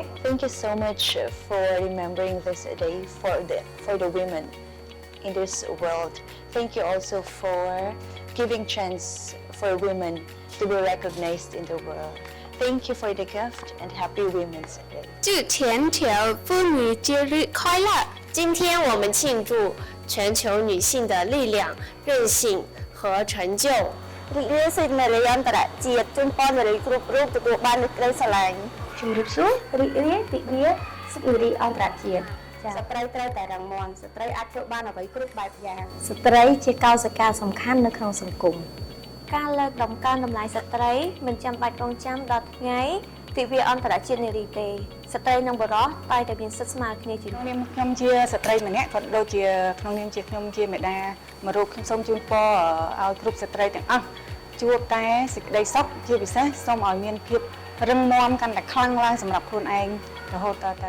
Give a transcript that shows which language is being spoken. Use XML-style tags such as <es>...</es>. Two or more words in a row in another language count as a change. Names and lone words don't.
<en>Thank you so much for remembering this day for the women in this world. Thank you also for giving chance for women to be recognized in the world. Thank you for the gift and happy Women's Day.</en> <zh>祝全球妇女节日快乐！今天我们庆祝全球女性的力量、韧性和成就。</zh> <km>រីករាយសិទ្ធិនារីអន្តរជាតិជូនពរនារីគ្រប់រូបទទួលបាននូវក្តីស្រឡាញ់ជំរាបសួររីករាយទិវាសិទ្ធិនារីអន្តរជាតិស្ត្រី ត្រូវតែរឹងមាំស្ត្រីអាចធ្វើបានអ្វីគ្រប់បែបយ៉ាងស្ត្រីជាកោសិកាសំខាន់នៅក្នុងសង្គមការលើកតម្កើងតម្លៃស្ត្រីមិនចាំបាច់រងចាំដល់ថ្ងៃទិវាអន្តរជាតិនារីទេស្ត្រីនិងបុរសតែតែមានសិទ្ធិស្មើគ្នាជានាមខ្ញុំជាស្ត្រីម្នាក់ក៏ដូចជាក្នុងនាមជាខ្ញុំជាមេដាមួយរូបខ្ញុំសូមជូនពរឲ្យគ្រប់ស្ត្រីទាំងអស់ជួបតែសេចក្តីសុខជាពិសេសសូមឲ្យមានភាពរឹងមាំកាន់តែខ្លាំងឡើងសម្រាប់ខ្លួនឯងរហូតតទៅ</km>